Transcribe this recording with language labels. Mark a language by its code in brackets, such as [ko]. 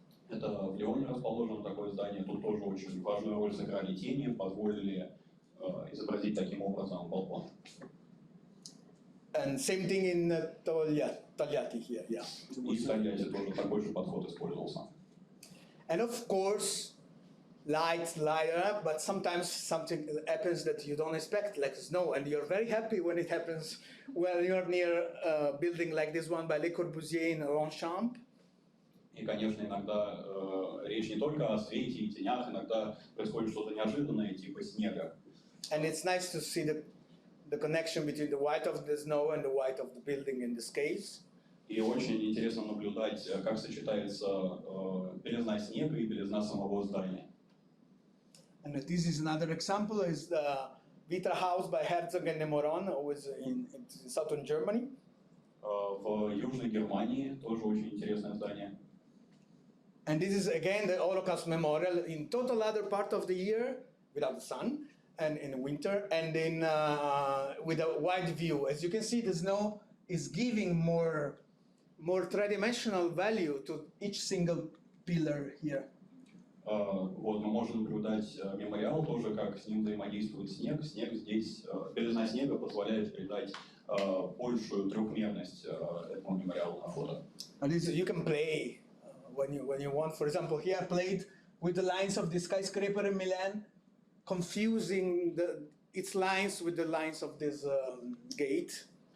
[ru] Это в Лионе расположено такое здание. Тут тоже очень важную роль сыграли тени, позволили изобразить таким образом балкон. [en] And same thing in Togliatti here, yeah. [ru] И в Тольятти тоже такой же подход использовался. [en] And of course, light up, but sometimes something happens that you don't expect, like snow, and you're very happy when it happens when you're near a building like this one by Le Corbusier in Longchamp. [ru] И, конечно, иногда речь не только о свете и тенях, иногда происходит что-то неожиданное, типа снега. [en] And it's nice to see the connection between the white of the snow and the white of the building in this case. [ru] И очень интересно наблюдать, как сочетается белизна снега и белизна самого здания. [en] And this is another example, is the Vitra House by Herzog and de Meuron, who is in southern Germany. [ru] В Южной Германии тоже очень интересное здание. [en] And this is again the Holocaust Memorial in total other part of the year without the sun, and in winter, and in with a wide view. As you can see, the snow is giving more three-dimensional value to each single pillar here. [ru] Вот мы можем наблюдать мемориал тоже, как с ним взаимодействует снег. Снег здесь, белизна снега позволяет придать большую трехмерность этому мемориалу на фото. [en] And this, you can play when you want. For example, here I played with the lines of the skyscraper in Milan, confusing its lines with the lines of this gate.